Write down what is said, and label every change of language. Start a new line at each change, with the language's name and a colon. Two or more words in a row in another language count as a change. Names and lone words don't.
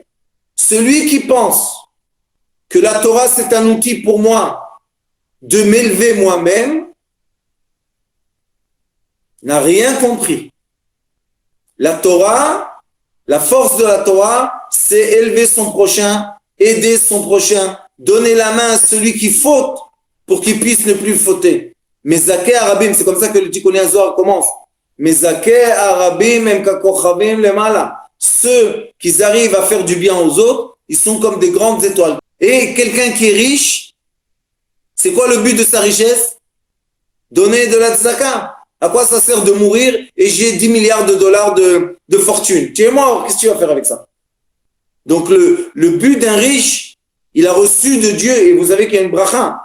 French: Celui qui pense que la Torah, c'est un outil pour moi de m'élever moi-même, n'a rien compris. La Torah, La force de la Torah, c'est élever son prochain, aider son prochain, donner la main à celui qui faute pour qu'il puisse ne plus fauter.
Hebrew: מזכה רבים,
French: c'est comme ça que le Tikkun Zohar commence.
Hebrew: מזכה רבים הם ככוכבים למעלה.
French: Ceux qui arrivent à faire du bien aux autres, ils sont comme des grandes étoiles. Et quelqu'un qui est riche, c'est quoi le but de sa richesse? Donner de la tzedaka. À quoi ça sert de mourir et j'ai 10 milliards de dollars de fortune? Tu es mort, qu'est-ce que tu vas faire avec ça? Donc le but d'un riche, il a reçu de Dieu, et vous savez qu'il y a une bracha.